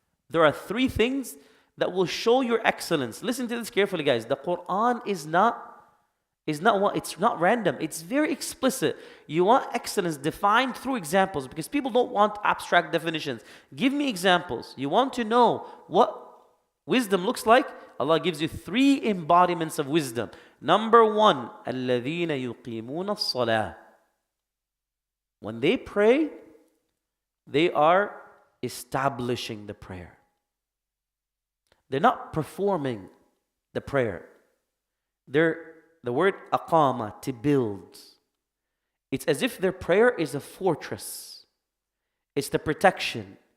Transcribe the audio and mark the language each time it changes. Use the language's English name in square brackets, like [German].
[English] There are 3 things that will show your excellence. Listen to this carefully, guys. The Quran is not it's not random. It's very explicit. You want excellence defined through examples, because people don't want abstract definitions. Give me examples. You want to know what wisdom looks like? Allah gives you 3 embodiments of wisdom. Number 1, [Arabic] الذين يقيمون الصلاة. [English] When they pray, they are establishing the prayer. They're not performing the prayer. The word aqama, to build. It's as if their prayer is a fortress. It's the protection.